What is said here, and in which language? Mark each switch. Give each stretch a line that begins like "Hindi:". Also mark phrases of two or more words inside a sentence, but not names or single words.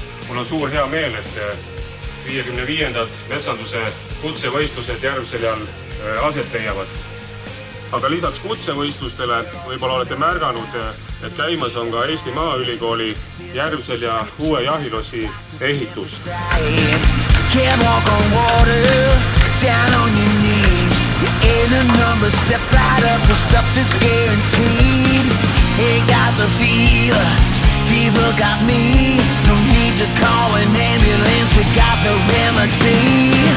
Estonian: Mul on suur hea meel, et 55. metsanduse kutsevõistlused Järvseljal aset leiavad. Aga lisaks kutsevõistlustele võib-olla olete märganud, et käimas on ka Eesti Maaülikooli Järvselja uue jahilossi ehitus.
English: Can't walk on water, down on your knees. You ain't a number, step right up, the stuff is guaranteed. Ain't got the fever got me. No need to call an ambulance, we got the remedy.